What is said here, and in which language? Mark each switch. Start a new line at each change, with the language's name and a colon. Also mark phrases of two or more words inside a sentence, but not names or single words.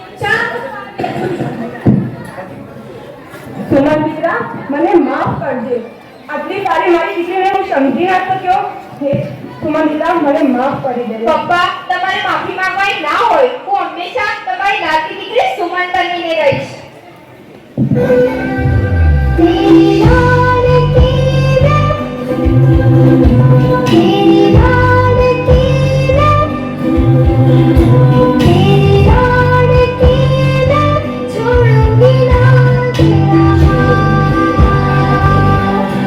Gujarati: સુમન દીકરા, મને માફ કરજે. આટલી સારી મારી દીકરીને હું સમજી ના શક્યો. હે સુમન દીકરા, મને માફ કરી દે. પપ્પા, તમારે માફી માંગવાની ના હોય, હું હંમેશા તમારી લાડકી દીકરી સુમન બનીને રહીશ.
Hindi: तेरी याद की मैं, तेरी याद की मैं, तेरी याद की मैं छोड़ूंगी ना तेरा हाथ.